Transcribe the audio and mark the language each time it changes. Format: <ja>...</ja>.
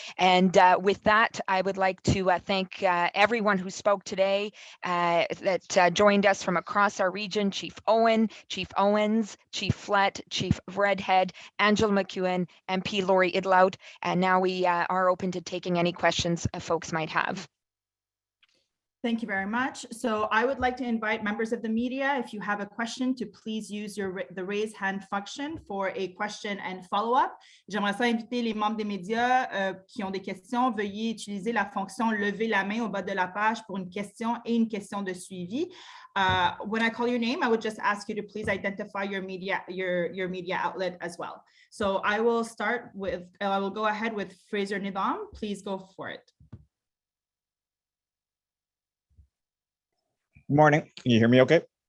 <en>And with that, I would like to thank everyone who spoke today that joined us from across our region: Chief Owen, Chief Owens, Chief Flett, Chief Redhead, Angela McEwen, MP Lori Idlout. And now we are open to taking any questions folks might have. Thank you very much. So I would like to invite members of the media, if you have a question, to please use the raise hand function for a question and follow-up.</en> <fr>J'aimerais ça inviter les membres des médias qui ont des questions. Veuillez utiliser la fonction lever la main au bas de la page pour une question et une question de suivi.</fr> <en>When I call your name, I would just ask you to please identify your media outlet as well. So I will go ahead with Fraser Nidam. Please go for it. Good morning. Can you hear me okay?</en>